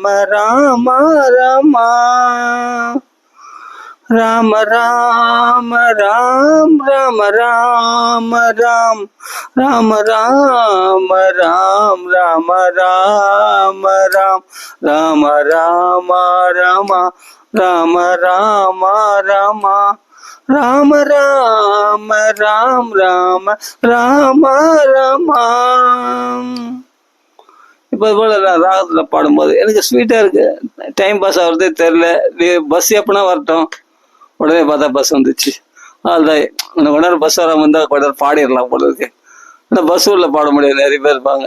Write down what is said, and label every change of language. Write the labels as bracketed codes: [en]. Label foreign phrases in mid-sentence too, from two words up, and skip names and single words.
[ta] ராம ராம ரமா ராம ராம ராம் ராம ராம ராம் ராம ராம ராம் ராம ராம ராம் ராம ராம ராம ராம ராம ராம ராம ராம ராம் ராம ராம ராமா. இப்போ இது போல ராகத்துல பாடும்போது எனக்கு ஸ்வீட்டா இருக்கு, [en] time pass [ta] ஆகுறதே தெரியல. பஸ் எப்பனா வரட்டும், உடனே பார்த்தா பஸ் வந்துச்சு. அதுதான் கொஞ்ச நேரம் பஸ் வராமல் இருந்தால் கொஞ்ச நேரம் பாடிடலாம் போல இருக்கு. ஆனால் பஸ் உள்ள பாட முடியாது, நிறைய பேர் இருப்பாங்க.